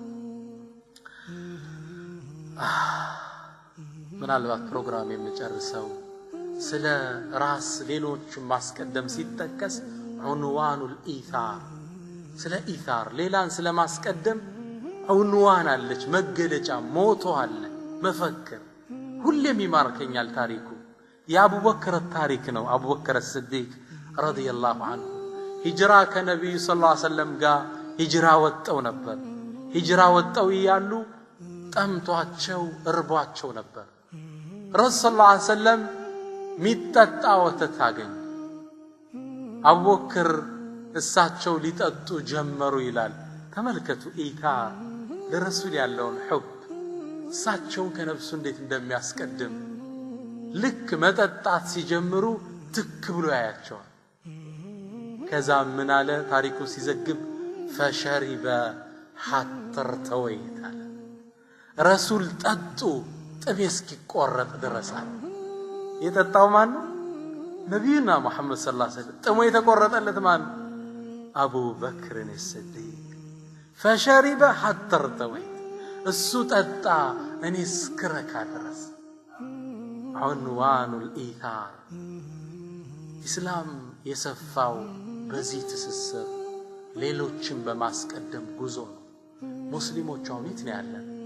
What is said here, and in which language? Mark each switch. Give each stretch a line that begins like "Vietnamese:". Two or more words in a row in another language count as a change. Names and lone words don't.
Amharic: ምናልባት ፕሮግራም የምጨርሰው ስለ ራስ ሌሎች ማስቀደም ሲጠቀስ
Arabic: عنوان الإيثار
Amharic: ስለ ኢታር ሌላን ስለ ማስቀደም ዑንዋን አለች መገለጫ ሞቶ አለ መፈክር ሁሌም ይማርከኛል ታሪኩ የአቡበክር ታሪክ ነው አቡበክር
Arabic: الصديق رضي الله عنه
Amharic: ሂጅራ ከነብዩ
Arabic: صلى الله عليه وسلم
Amharic: ጋር ሂጅራ ወጣው ነበር ሂጅራ ወጣው ይያሉ ጠምቷቸው እርቧቸው ነበር
Arabic: رسول صلى الله عليه وسلم
Amharic: ሚጠጣ ወተት አገኙ አቡበክር እሳቸው ሊጠጡ ጀመሩ ይላል ተመልከቱ ኢታር ለረሱል ያለውን ሑብ እሳቸው ከነፍሱ እንዴት እንደሚያስቀድም ልክ መጠጣት ሲጀምሩ ትክ ብሎ ያያቸዋል ከዛ ምን አለ ታሪኩ ሲዘግብ
Arabic: فشرب حتى ارتويت
Amharic: ረሱል ጠጡ ጥቤ እስኪቆረጥ ድረሳል የጠጣው ማን ነው ነብዩና መሐመድ
Arabic: صلى الله عليه وسلم
Amharic: ጥሞ የተቆረጠለት ማን አቡ በክር الصديق
Arabic: فشرب حتى ارتويت
Amharic: እሱ ጠጣ እኔ እስክረካ ድረስ።
Arabic: عنوان الإيثار
Amharic: ኢስላም የሰፋው በዚህ ትስስር ሌሎችን በማስቀደም ጉዞ ነው። ሙስሊሞች አሁን የት ነው ያለን?